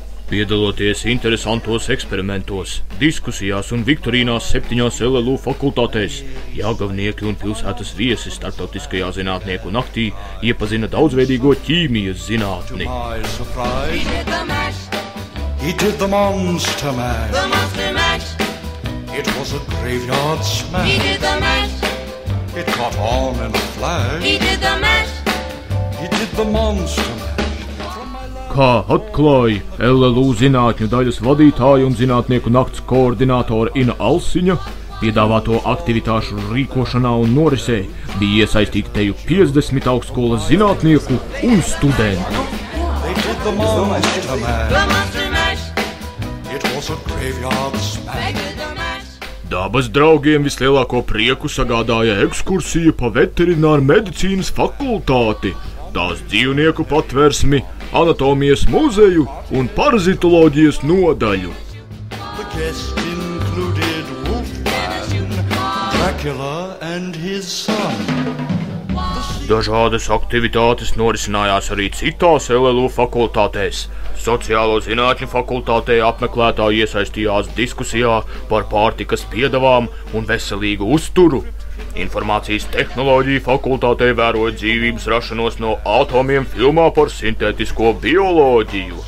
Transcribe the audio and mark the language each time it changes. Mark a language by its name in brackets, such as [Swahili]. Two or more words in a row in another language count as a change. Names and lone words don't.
[Latvian] Piedaloties interesantos eksperimentos, diskusijās un viktorīnās 7 LLU fakultātēs, jāgavnieki un pilsētas viesi starptautiskajā zinātnieku naktī iepazina daudzveidīgo ķīmijas zinātni. [English] He did the monster mash. The monster mash. It was a graveyard smash. He did the mash. It caught on in a flash. He did the mash. He did the monster mash. [Latvian] Kā atklāja LLU zinātņu daļas vadītāja un zinātnieku nakts koordinātora Ina Alsiņa, piedāvāto aktivitāšu rīkošanā un norisē bija iesaistīti teju 50 augstskolas zinātnieku un studentu. [English] They did the monster mash. The monster mash. It was a graveyard smash. [Latvian] Dabas draugiem vislielāko prieku sagādāja ekskursija pa veterināru medicīnas fakultāti, tās dzīvnieku patversmi, anatomijas muzeju un parazitoloģijas nodaļu. [English] The guests included Wolfman, Dracula and his son. [Latvian] Dažādas aktivitātes norisinājās arī citās LLU fakultātēs. Sociālo zinātņu fakultātē apmeklētāji iesaistījās diskusijā par pārtikas piedevām un veselīgu uzturu. Informācijas tehnoloģiju fakultātē vēroja dzīvības rašanos no atomiem filmā par sintētisko bioloģiju.